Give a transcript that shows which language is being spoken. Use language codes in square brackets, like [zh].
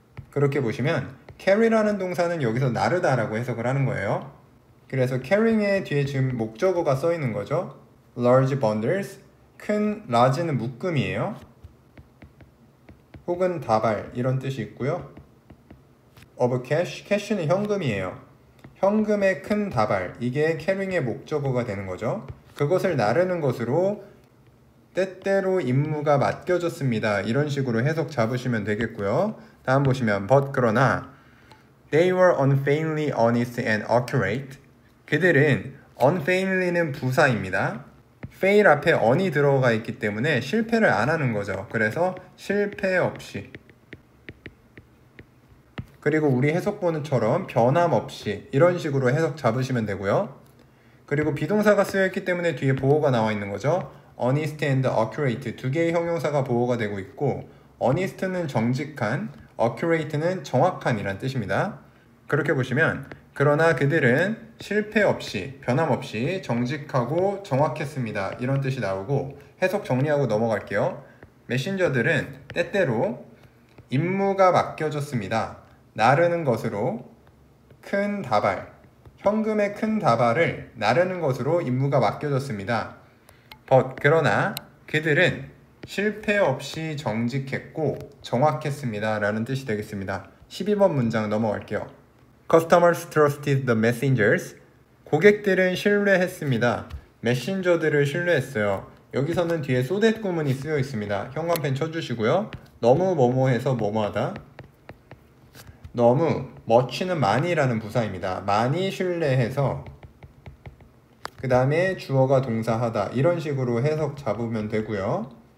[ko] 그렇게 보시면 carry라는 동사는 여기서 나르다 라고 해석을 하는 거예요. 그래서 carrying의 뒤에 지금 목적어가 써 있는 거죠. [en] large bundles, [ko] 큰 large는 묶음이에요. 혹은 다발 이런 뜻이 있고요. [en] of cash, [ko] cash는 현금이에요. 현금의 큰 다발, 이게 carrying의 목적어가 되는 거죠. 그것을 나르는 것으로 때때로 임무가 맡겨졌습니다. 이런 식으로 해석 잡으시면 되겠고요. [en] 다음 보시면 but [ko] 그러나 [en] they were unfailingly honest and accurate. [ko] 그들은 unfailingly는 부사입니다. fail 앞에 on이 들어가 있기 때문에 실패를 안 하는 거죠. 그래서 실패 없이 그리고 우리 해석본처럼 변함없이 이런 식으로 해석 잡으시면 되고요. 그리고 비동사가 쓰여있기 때문에 뒤에 보어가 나와 있는 거죠. [en] honest and accurate [ko] 두 개의 형용사가 보어가 되고 있고 honest는 정직한, accurate는 정확한 이란 뜻입니다. 그렇게 보시면 그러나 그들은 실패 없이, 변함없이 정직하고 정확했습니다. 이런 뜻이 나오고 해석 정리하고 넘어갈게요. 메신저들은 때때로 임무가 맡겨졌습니다. 나르는 것으로 큰 다발, 현금의 큰 다발을 나르는 것으로 임무가 맡겨졌습니다. but 그러나 그들은 실패 없이 정직했고 정확했습니다. 라는 뜻이 되겠습니다. 12번 문장 넘어갈게요. [en] Customers trusted the messengers. [ko] 고객들은 신뢰했습니다. 메신저들을 신뢰했어요. 여기서는 뒤에 so that 구문이 쓰여 있습니다. 형광펜 쳐주시고요. 너무 뭐뭐해서 뭐뭐하다. 너무, much는 많이라는 부사입니다. 많이 신뢰해서 그 다음에 주어가 동사하다 이런 식으로 해석 잡으면 되고요.